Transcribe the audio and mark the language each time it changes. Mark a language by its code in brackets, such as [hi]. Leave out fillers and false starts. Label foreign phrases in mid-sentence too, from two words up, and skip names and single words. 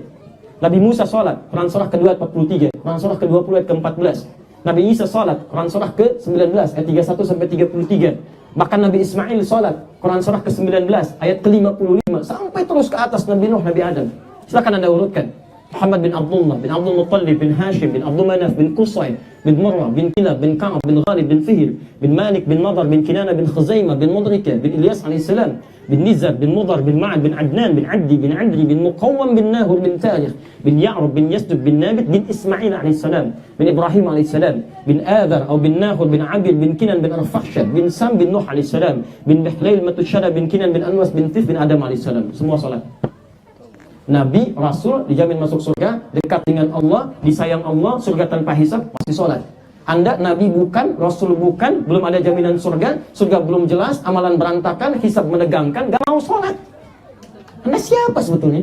[id] Nabi Musa sholat, Quran surah ke-2 ayat 43, Quran surah ke-20 ayat ke-14. Nabi Isa sholat, Quran surah ke-19 ayat 31 sampai 33. Bahkan Nabi Ismail sholat, Quran surah ke-19 ayat ke-55 sampai terus ke atas Nabi Nuh, Nabi Adam. Silakan Anda urutkan. Muhammad bin Abdullah, bin Abdul Muttalib, bin Hashim, bin Abdul Manaf, bin Qusay, bin Murrah, bin Kilab, bin Ka'ab, bin Ghalib, bin Fihr, bin Malik, bin Nadar, bin Kinana, bin Khuzaimah, bin Mudrika, bin Ilyas alaihissalam, bin Nizar, bin Mudar, bin Ma'ad, bin Adnan, bin Addi, bin Adri, bin Muqawwam, bin Nahur, bin Tarikh, bin Ya'rub, bin Yasdud, bin Nabit, bin Ismail alaihissalam, bin Ibrahim alaihissalam, bin Adhar, atau bin Nahur, bin Abir, bin Kinan, bin Arfakhshad, bin Sam, bin Nuh alaihissalam, bin Bihlail, Matushara, bin Kinan, bin Anwas, bin Tif, bin Adam alaihissalam. Semua salat. Nabi, Rasul dijamin masuk surga, dekat dengan Allah, disayang Allah, surga tanpa hisab, pasti sholat. Anda Nabi bukan, Rasul bukan, belum ada jaminan surga, surga belum jelas, amalan berantakan, hisab menegangkan, gak mau sholat. Anda siapa sebetulnya?